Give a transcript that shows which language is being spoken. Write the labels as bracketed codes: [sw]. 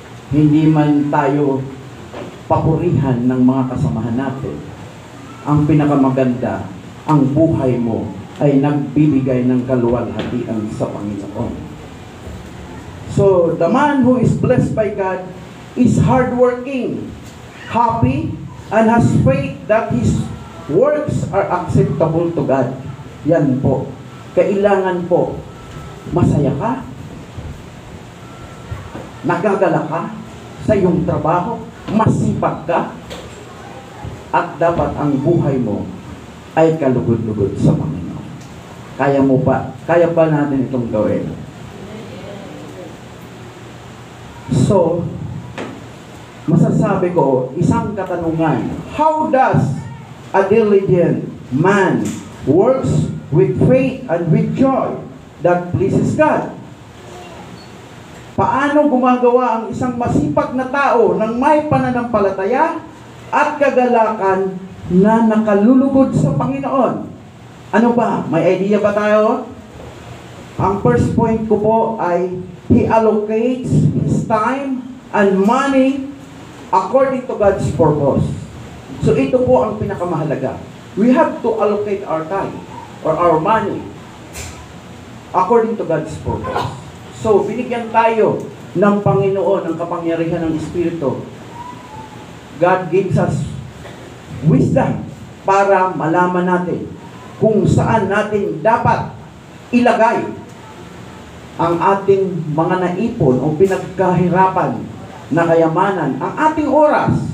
[tl] Hindi man tayo papurihan ng mga kasamahan natin. Ang pinakamaganda, ang buhay mo ay nagbibigay ng kaluwalhatian sa Panginoon. [en] So, the man who is blessed by God is hardworking, happy, and has faith that his works are acceptable to God. [tl] Yan po. Kailangan po, masaya ka, nagagala ka sa iyong trabaho, masipag ka, at dapat ang buhay mo ay kalugod-lugod sa Panginoon. Kaya ba natin itong gawin? [en] So, [tl] masasabi ko, isang katanungan, [en] how does a diligent man works with faith and with joy that pleases God? [tl] Paano gumagawa ang isang masipag na tao ng may pananampalataya at kagalakan na nakalulugod sa Panginoon? Ano ba? May idea ba tayo? Ang first point ko po ay [en] he allocates his time and money according to God's purpose. [tl] So ito po ang pinakamahalaga. [en] We have to allocate our time or our money according to God's purpose. [tl] So binigyan tayo ng Panginoon ng kapangyarihan ng Espiritu. [en] God gives us wisdom [tl] para malaman natin kung saan natin dapat ilagay ang ating mga naipon o pinagkahirapan na kayamanan, ang ating oras.